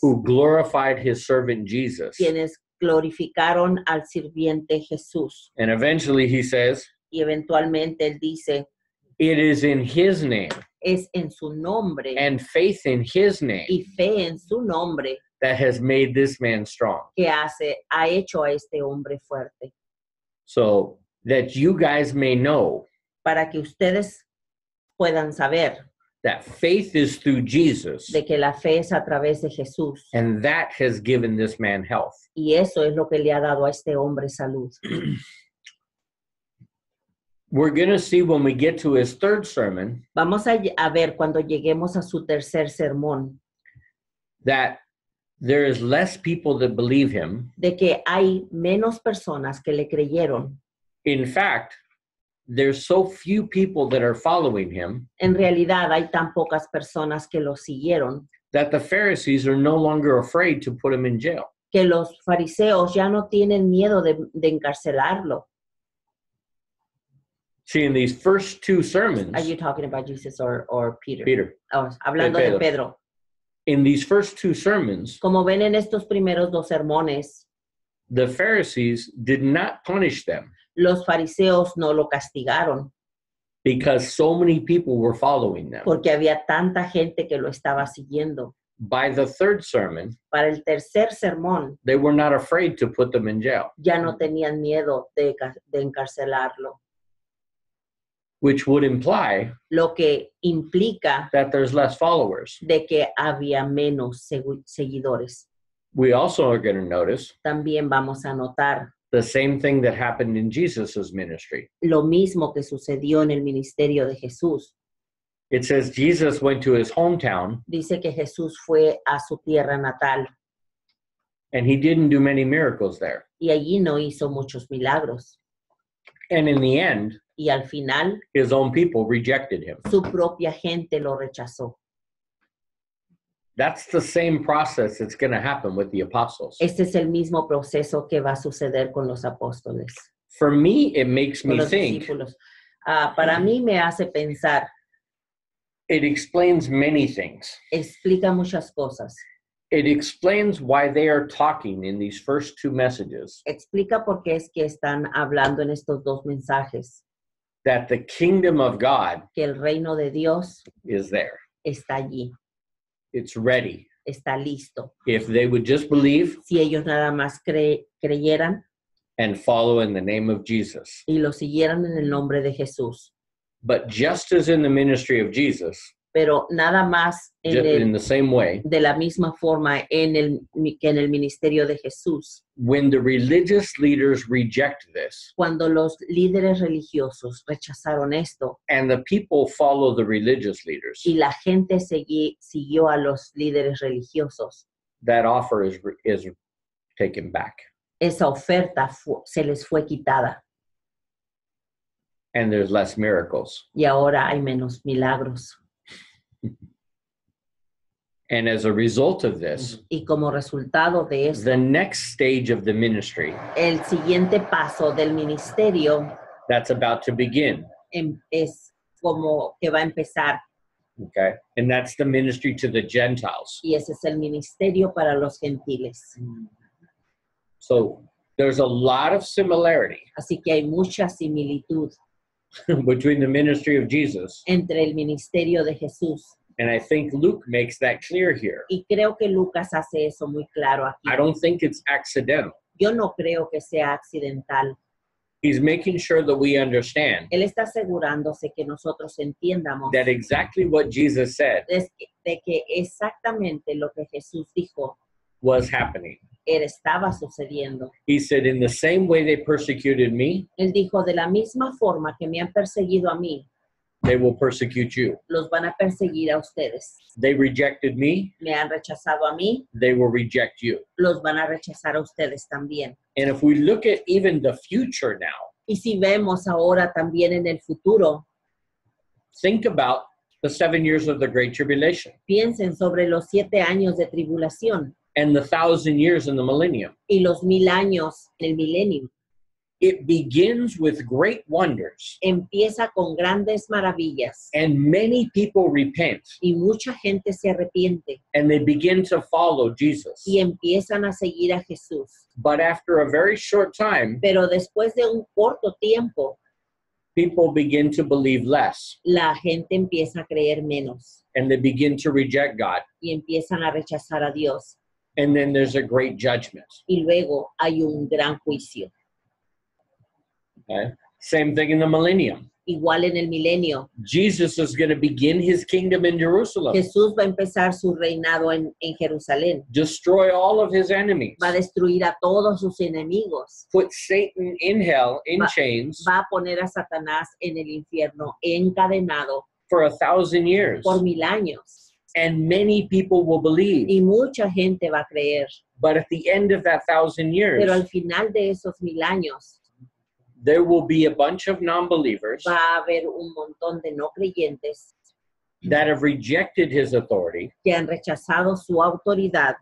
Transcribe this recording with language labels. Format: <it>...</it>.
<en>who glorified his servant Jesus.</en> <es>quienes glorificaron al sirviente Jesús.</es> <en>And eventually he says,</en> <es>Y eventualmente él dice,</es> <en>it is in his name</en> <es>es en su nombre</es> <en>and faith in his name</en> <es>y fe en su nombre</es> <en>that has made this man strong.</en> <es>que ha hecho a este hombre fuerte.</es> <en>So that you guys may know</en> <es>Para que ustedes puedan saber</es> <en>that faith is through Jesus,</en> <es>de que la fe es a través de Jesús.</es> <en>and that has given this man health.</en> <es>Y eso es lo que le ha dado a este hombre salud.</es> <en>We're going to see when we get to his third sermon</en> <es>Vamos a ver cuando lleguemos a su tercer sermón</es> <en>that there is less people that believe him.</en> <es>de que hay menos personas que le creyeron.</es> <en>In fact, there's so few people that are following him</en> <es>En realidad hay tan pocas personas que lo siguieron</es> <en>that the Pharisees are no longer afraid to put him in jail.</en> <es>que los fariseos ya no tienen miedo de encarcelarlo.</es> <en>See, in these first two sermons, Are you talking about Jesus or Peter? Peter,</en> <es>Oh, hablando Pedro. de Pedro.</es> <en>in these first two sermons,</en> <es>Como ven en estos primeros dos sermones,</es> <en>the Pharisees did not punish them</en> <es>los fariseos no lo castigaron</es> <en>because so many people were following them.</en> <es>porque había tanta gente que lo estaba siguiendo.</es> <en>By the third sermon,</en> <es>Para el tercer sermón</es> <en>they were not afraid to put them in jail,</en> <es>ya no tenían miedo de encarcelarlo,</es> <en>which would imply</en> <es>lo que implica</es> <en>that there's less followers.</en> <es>de que había menos seguidores.</es> <en>We also are going to notice</en> <es>También vamos a notar</es> <en>the same thing that happened in Jesus's ministry.</en> <es>lo mismo que sucedió en el ministerio de Jesús.</es> <en>It says Jesus went to his hometown</en> <es>Dice que Jesús fue a su tierra natal</es> <en>and he didn't do many miracles there.</en> <es>y allí no hizo muchos milagros.</es> <en>And in the end,</en> <es>Y al final,</es> <en>his own people rejected him.</en> <es>su propia gente lo rechazó.</es> <en>That's the same process that's going to happen with the apostles.</en> <es>Este es el mismo proceso que va a suceder con los apóstoles,</es> <en>For me, it makes</en> <es>con</es> <en>me</en> <es>los</es> <en>think,</en> <es>discípulos. Para mí me hace pensar,</es> <en>it explains many things.</en> <es>explica muchas cosas.</es> <en>It explains why they are talking in these first two messages</en> <es>Explica por qué es que están hablando en estos dos mensajes,</es> <en>that the kingdom of God</en> <es>que el reino de Dios</es> <en>is there.</en> <es>está allí,</es> <en>It's ready.</en> <es>está listo.</es> <en>If they would just believe</en> <es>Si ellos nada más creyeran</es> <en>and follow in the name of Jesus.</en> <es>y lo siguieran en el nombre de Jesús.</es> <en>But just as in the ministry of Jesus,</en> <es>pero nada más</es> <en>Just in the same way,</en> <es>de la misma forma que en el ministerio de Jesús.</es> <en>when the religious leaders reject this</en> <es>Cuando los líderes religiosos rechazaron esto</es> <en>and the people follow the religious leaders,</en> <es>y la gente siguió a los líderes religiosos,</es> <en>that offer is taken back.</en> <es>esa oferta se les fue quitada</es> <en>And there's less miracles.</en> <es>y ahora hay menos milagros.</es> <en>And as a result of this,</en> <es>Y como resultado de esto,</es> <en>the next stage of the ministry</en> <es>el siguiente paso del ministerio</es> <en>that's about to begin,</en> <es>es como que va a empezar,</es> <en>okay? And that's the ministry to the Gentiles.</en> <es>y ese es el ministerio para los gentiles.</es> <en>So there's a lot of similarity</en> <es>Así que hay mucha similitud</es> <en>between the ministry of Jesus,</en> <es>entre el ministerio de Jesús.</es> <en>and I think Luke makes that clear here.</en> <es>Y creo que Lucas hace eso muy claro aquí.</es> <en>I don't think it's accidental.</en> <es>Yo no creo que sea accidental.</es> <en>He's making sure that we understand</en> <es>Él está asegurándose que nosotros entiendamos</es> <en>that exactly what Jesus said</en> <es>de que exactamente lo que Jesús dijo</es> <en>was happening.</en> <es>estaba sucediendo.</es> <en>He said, in the same way they persecuted me,</en> <es>Él dijo, de la misma forma que me han perseguido a mí,</es> <en>they will persecute you.</en> <es>los van a perseguir a ustedes.</es> <en>They rejected me,</en> <es>Me han rechazado a mí,</es> <en>they will reject you.</en> <es>los van a rechazar a ustedes también.</es> <en>And if we look at even the future now,</en> <es>Y si vemos ahora también en el futuro,</es> <en>think about the 7 years of the Great Tribulation</en> <es>piensen sobre los 7 años de tribulación</es> <en>and the 1,000 years in the millennium.</en> <es>y los 1000 años en el milenio.</es> <en>It begins with great wonders,</en> <es>Empieza con grandes maravillas</es> <en>and many people repent,</en> <es>y mucha gente se arrepiente</es> <en>and they begin to follow Jesus.</en> <es>y empiezan a seguir a Jesús.</es> <en>But after a very short time,</en> <es>Pero después de un corto tiempo,</es> <en>people begin to believe less,</en> <es>la gente empieza a creer menos</es> <en>and they begin to reject God.</en> <es>y empiezan a rechazar a Dios.</es> <en>And then there's a great judgment.</en> <es>Y luego hay un gran juicio.</es> <en>Okay? Same thing in the millennium.</en> <es>Igual en el milenio,</es> <en>Jesus is going to begin his kingdom in Jerusalem,</en> <es>Jesús va a empezar su reinado en Jerusalén.</es> <en>destroy all of his enemies,</en> <es>Va a destruir a todos sus enemigos.</es> <en>put Satan in hell in</en> <es>Va-</es> <en>chains</en> <es>Va a poner a Satanás en el infierno encadenado</es> <en>for 1,000 years.</en> <es>por 1000 años.</es> <en>And many people will believe.</en> <es>Y mucha gente va a creer.</es> <en>But at the end of that 1,000 years,</en> <es>Pero al final de esos 1000 años</es> <en>there will be a bunch of non-believers</en> <es>va a haber un montón de no creyentes</es> <en>that have rejected his authority,</en> <es>que han rechazado su autoridad,</es>